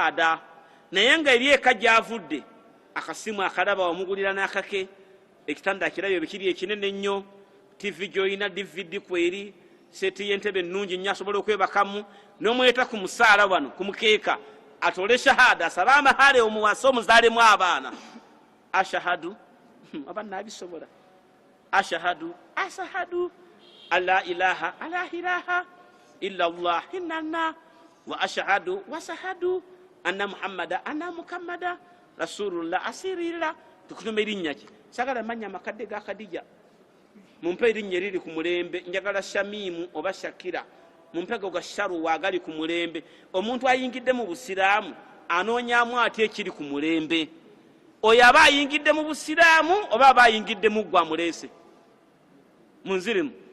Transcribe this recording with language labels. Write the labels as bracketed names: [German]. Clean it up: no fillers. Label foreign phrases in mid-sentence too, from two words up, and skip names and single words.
[Ganda] naye nga eri eka gy'avudde akasimu akalaba wamugulira n'akake ekitanda akirabyo bikiri ekinene nnyo TV gy'olina DVD kweri seti y'entebe ennungi nnyo asobola okwebakamu n'omweta ku musaala wano ku mukeeka atole shahada asaba amahale omuwasa omuzaalemu abaana ashahadu abaana abisobola ashahadu [Arabic] لا إله إلا الله إنا وا أشهد وا سهادو أن محمدا أن محمدا رسول الله [Ganda] asirira tukutume erinnya ki sagala manya makadde ga Khadija mumpe erinnya eriri ku mulembe njagala Shamimu oba Shakira mumpe ga Sharu wagali ku mulembe omuntu ayingidde mu busiraamu anoonyaamu ati ekiri ku mulembe oyo aba ayingidde mu busiraamu oba aba ayingidde mu gwa mulese munzirimu